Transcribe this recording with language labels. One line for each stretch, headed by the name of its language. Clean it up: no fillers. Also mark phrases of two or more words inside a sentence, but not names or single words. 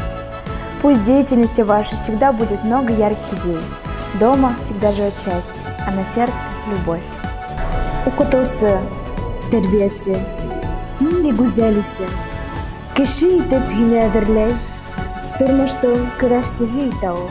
Russian: Пусть в деятельности вашей всегда будет много ярких идей. Дома всегда живет счастье, а на сердце – любовь.
Bashkir: Укытыусы, тәрбиәсе, нинди гүзәл исем. Кеше итеп һине әҙерләй, тормоштоң көрәшсеһе итә ул.